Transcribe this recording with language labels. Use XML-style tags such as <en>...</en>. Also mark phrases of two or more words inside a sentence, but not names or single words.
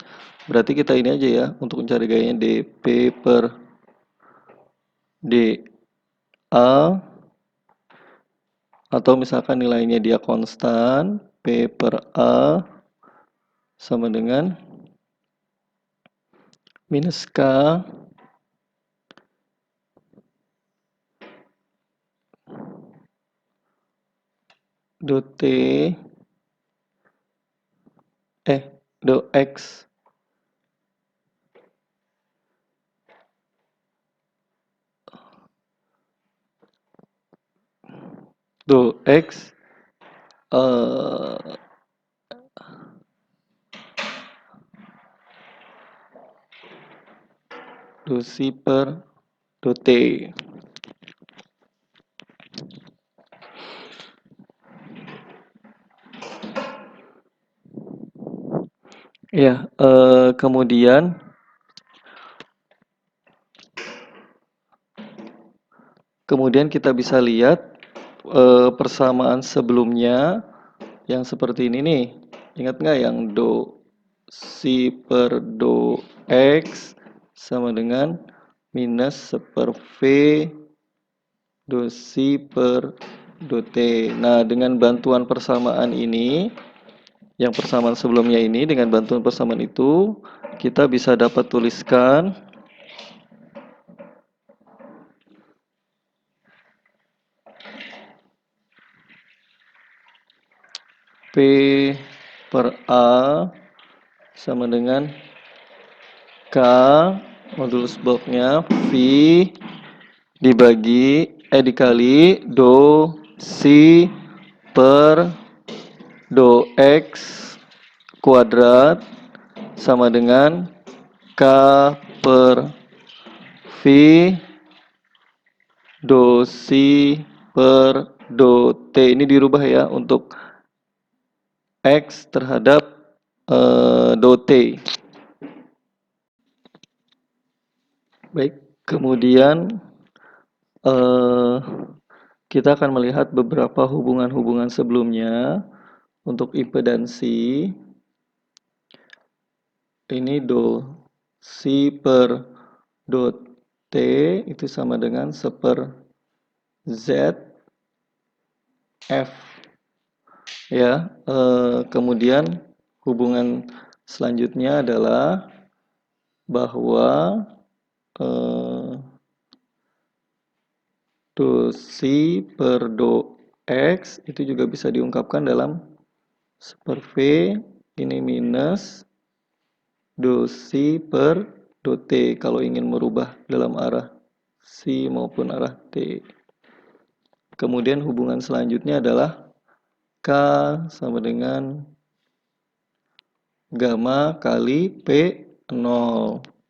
<id>Berarti kita ini aja ya untuk mencari gayanya dP per dA, atau misalkan nilainya dia konstan, P per A sama dengan minus K do T do X do X do si per do T. Ya, kemudian kita bisa lihat persamaan sebelumnya yang seperti ini nih. Ingat nggak yang do si per do x sama dengan minus per v do si per do t. Nah, dengan bantuan persamaan ini, yang persamaan sebelumnya ini, dengan bantuan persamaan itu, kita bisa dapat tuliskan P per A sama dengan K modulus bloknya V dikali do si per do x kuadrat sama dengan K per V do si per do T. Ini dirubah ya untuk X terhadap do T. Baik, kemudian eh, kita akan melihat beberapa hubungan-hubungan sebelumnya untuk impedansi. Ini do si per do t itu sama dengan seper z f ya. Kemudian hubungan selanjutnya adalah bahwa eh, do si per do x itu juga bisa diungkapkan dalam seper v ini minus do si per do t kalau ingin merubah dalam arah si maupun arah t. Kemudian hubungan selanjutnya adalah K sama dengan gamma kali P0.</id>